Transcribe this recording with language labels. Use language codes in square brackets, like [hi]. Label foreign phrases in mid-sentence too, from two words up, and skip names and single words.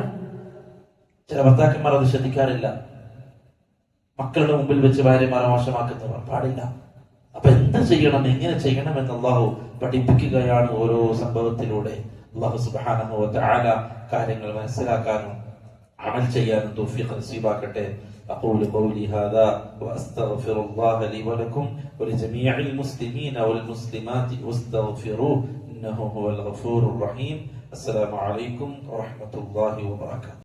[ml] ചില ഭർത്താക്കന്മാർ അത് ശ്രദ്ധിക്കാറില്ല. മക്കളുടെ മുമ്പിൽ വെച്ച് ഭാര്യമാരെ മോശമാക്കുന്നവർ പാടില്ല. അപ്പൊ എന്ത് ചെയ്യണം, എങ്ങനെ ചെയ്യണം എന്ന് അല്ലാഹു പഠിപ്പിക്കുകയാണ് ഓരോ സംഭവത്തിലൂടെ. [ar] الله سبحانه وتعالى [ml] കാര്യങ്ങൾ മനസ്സിലാക്കാനും അമൽ ചെയ്യാനും തൗഫീഖ് നസീബാക്കട്ടെ. [ar] أقول قولي هذا وأستغفر الله لي ولكم ولجميع المسلمين والمسلمات واستغفروه إنه هو الغفور الرحيم. السلام عليكم ورحمة الله وبركاته.